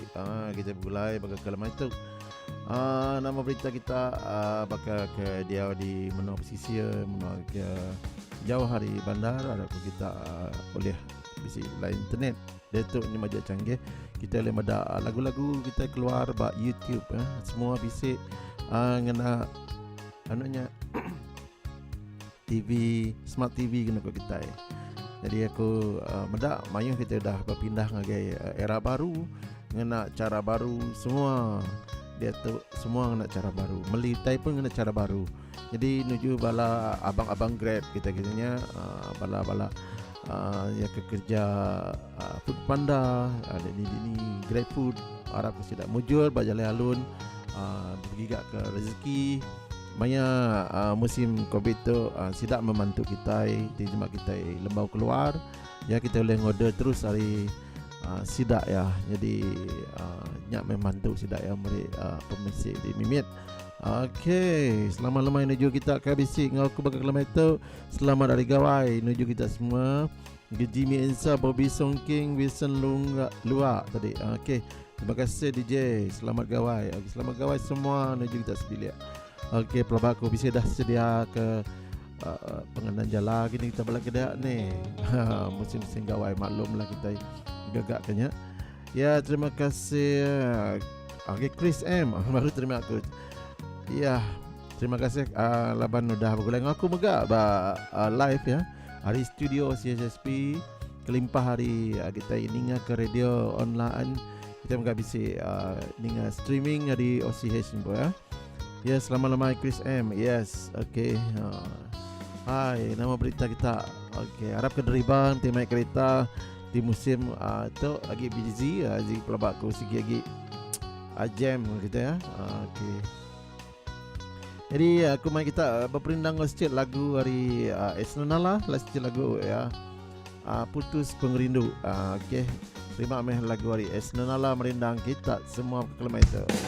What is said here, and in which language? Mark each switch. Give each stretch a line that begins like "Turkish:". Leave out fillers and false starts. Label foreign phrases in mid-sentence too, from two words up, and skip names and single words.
Iban: Kita mulai berapa kilometer. Nama berita kita bakal ke dia di menua pesisir, menua ke jauh hari bandar. Ada kita boleh bisi lain internet. Datuk ni majak canggih. Kita boleh mada lagu-lagu kita keluar bak YouTube semua bisik ngena anunya TV, smart TV kena kat kita. Jadi aku mada mayuh kita dah berpindah ngagai era baru, ngena cara baru semua. Dia tu semua ngena cara baru. Melitai pun ngena cara baru. Jadi nuju bala abang-abang Grab kita kitanya bala-bala yang kerja Food Panda, ada ni Grab Food, harap sudah mujur bajalai alun, pergi ke rezeki. Maya musim Covid tu sidak membantu kita, di jemaah kita lembau keluar. Ya kita boleh order terus hari sidak ya. Jadi nyak membantu sidak ya meri pemisik di Mimit. Okey, selamat lemai menuju kita ke bisik ngau ke bakal kilometer. Selamat hari gawai menuju kita semua. Jimmy Insa, Bobby Songking, Wilson Luak tadi. Okey, terima kasih DJ. Selamat gawai. Okey, selamat gawai semua menuju kita sebilik. Okey, pelabak aku bisa dah sedia ke pengenan jalan gini kita balik kedak ni. Musim-musim gawai maklumlah kita gagaknya. Ya, terima kasih. Okey, Chris M. Baru terima aku. Ya, terima kasih laban udah bergulung aku megak live ya. Hari studio CSSP kelimpah hari kita ninga ke radio online. Kita megak bisi ninga streaming di OCH ni ya. Ya, selamat lemai Chris M. Yes, okey. Hai, nama berita kita. Okey, harap kederiban tim naik kereta di musim tu lagi busy jadi pelabak aku segi lagi jam kita ya. Okey. Jadi aku main kita berperindang sikit lagu hari Esnonala, sikit lagu ya. Putus Pengerindu. Okey. Terima kasih lagu hari Esnonala merindang kita semua kilometer.